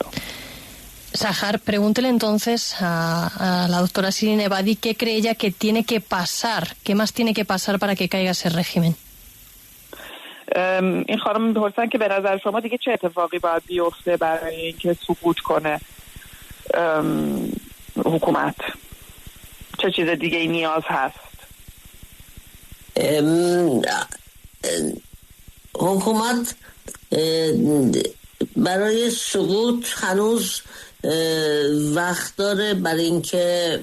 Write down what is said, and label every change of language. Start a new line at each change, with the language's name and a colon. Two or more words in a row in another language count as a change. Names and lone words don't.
Spanish: Sahar, pregúntele entonces a la doctora Shirin Ebadi qué cree ella que tiene que pasar, qué más tiene que pasar para que caiga ese régimen.
Persian: این خانم میپرسن که به نظر شما دیگه چه اتفاقی باید بیفته برای اینکه سقوط کنه حکومت، چه چیز دیگه نیاز هست؟ حکومت برای سقوط هنوز وقت داره، برای اینکه